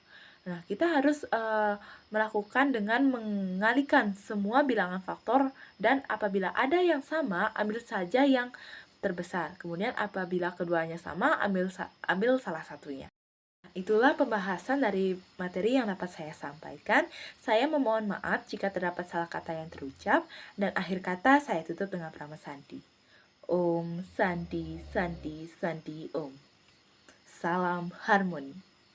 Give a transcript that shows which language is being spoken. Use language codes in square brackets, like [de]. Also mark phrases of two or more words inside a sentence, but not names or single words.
[id] Nah, kita harus melakukan dengan mengalihkan semua bilangan faktor, dan apabila ada yang sama, ambil saja yang terbesar. Kemudian apabila keduanya sama, ambil salah satunya. Itulah pembahasan dari materi yang dapat saya sampaikan. Saya memohon maaf jika terdapat salah kata yang terucap, dan akhir kata saya tutup dengan Prama Sandi. [sa] Om Santi Santi Santi Om. [id] Salam harmoni.